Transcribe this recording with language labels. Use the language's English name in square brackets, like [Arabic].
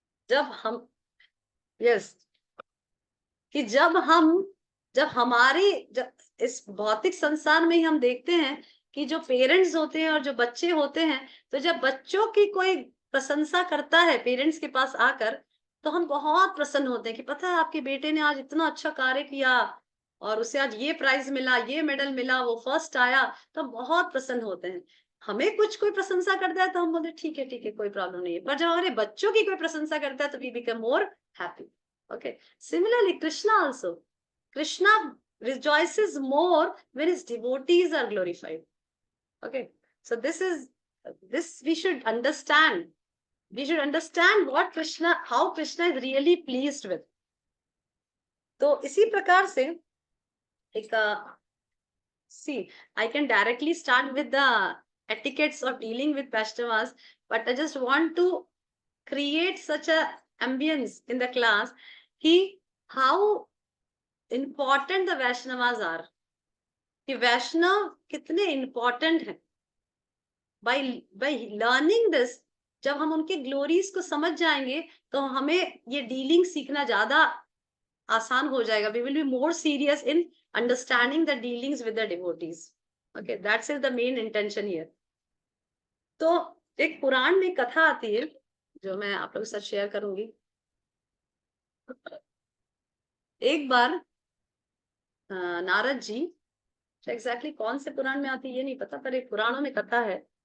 [Hindi] जब हम yes कि जब हमारी जब इस भौतिक संसार में ही हम देखते हैं कि जो पेरेंट्स होते हैं और जो बच्चे होते हैं, तो जब बच्चों की कोई प्रशंसा करता है पेरेंट्स के पास आकर, तो हम बहुत प्रसन्न होते हैं कि पता है आपके बेटे ने आज इतना अच्छा कार्य किया और उसे आज ये प्राइज मिला, ये मेडल मिला, वो फर्स्ट आया, तो हम बहुत प्रसन्न होते हैं. हमें कुछ कोई प्रशंसा करता है तो हम बोलते ठीक है कोई प्रॉब्लम नहीं है. पर जब हमारे बच्चों की कोई प्रशंसा करता है तो [English] We become more happy. Okay. Similarly, Krishna also. Krishna rejoices more when his devotees are glorified. Okay. So this we should understand. We should understand how Krishna is really pleased with. [Hindi] तो इसी प्रकार से एक [English] see, I can directly start with the etiquettes of dealing with Vaishnavas, but I just want to create such a ambience in the class कि how important the Vaishnavas are, [Hindi] कि वैष्णव कितने important हैं. [English] by learning this, [Hindi] जब हम उनके glories को समझ जाएंगे तो हमें ये डीलिंग सीखना ज्यादा आसान हो जाएगा. [English] We will be more serious in understanding the dealings with the devotees. Okay, that's the main intention here. [Hindi] तो एक पुराण में कथा आती है जो मैं आप लोगों के साथ शेयर करूंगी. एक बार नारद जी, एग्जैक्टली कौन से पुराण में आती है ये नहीं पता, पर एक पुराणों में कथा है.